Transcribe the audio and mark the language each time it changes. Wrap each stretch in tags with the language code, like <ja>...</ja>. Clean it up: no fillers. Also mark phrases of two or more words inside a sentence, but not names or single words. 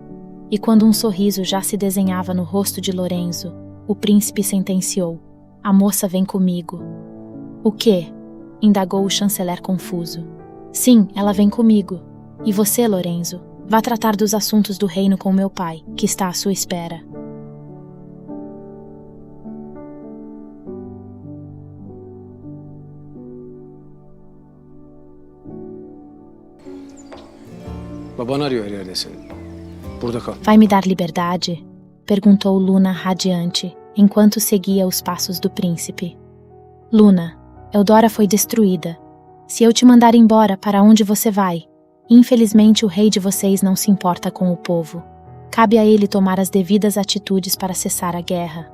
<pt>E quando um sorriso já se desenhava no rosto de Lorenzo, o príncipe sentenciou: a moça vem comigo. O quê? Indagou o chanceler confuso. Sim, ela vem comigo. E você, Lorenzo, vá tratar dos assuntos do reino com meu pai, que está à sua espera.</pt> <tr>Baban arıyor her yerdesin. Burada kal.</tr> <pt>Vai me dar liberdade? Perguntou Luna radiante, enquanto seguia os passos do príncipe. Luna, Eudora foi destruída. Se eu te mandar embora, para onde você vai? Infelizmente, o rei de vocês não se importa com o povo. Cabe a ele tomar as devidas atitudes para cessar a guerra.</pt>